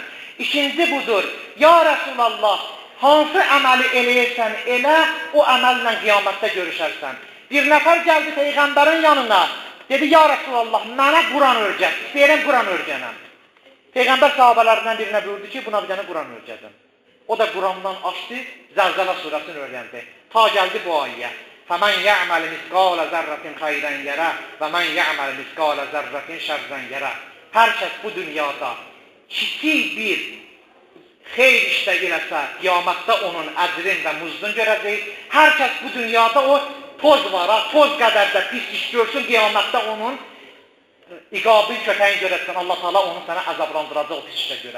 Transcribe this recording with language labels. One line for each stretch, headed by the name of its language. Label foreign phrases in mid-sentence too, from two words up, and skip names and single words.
Azerbaijani: İkinci budur,
Arabic: يا رسول الله,
Azerbaijani: hansı əməli eləyirsən, elə o əməllə qiyamətdə görüşərsən. Bir nəfər gəldi Peyğəmbərin yanına, dedi,
Arabic: يا رسول الله,
Azerbaijani: mənə Quran öyrət, istəyirəm Quran öyrənəm. Peyğəmbər sahabələrindən birinə buyurdu ki, buna bir dənə Quran öyrədin. O da Qurandan açdı, Zəlzələ surəsini öyrəndi. Ta gəldi bu ayəyə.
Arabic: فَمَنْ يَعْمَلِ مِسْقَالَ ذَرَّةٍ خَيْرًا يَرَهُ وَمَنْ يَعْمَلِ مِسْقَالَ ذَرَّةٍ شَرًّا يَرَهُ.
Azerbaijani: Hər kəs bu dünyada kiçik bir xeyr işdə eləsə, qiyamətdə onun əcrin və muzdun görəcək. Hər kəs bu dünyada o toz var, toz qədər də pis iş görsün, qiyamətdə onun iqabın kötəyin görəsən, Allah Taala onu sənə əzablandıracaq o pis işə görə.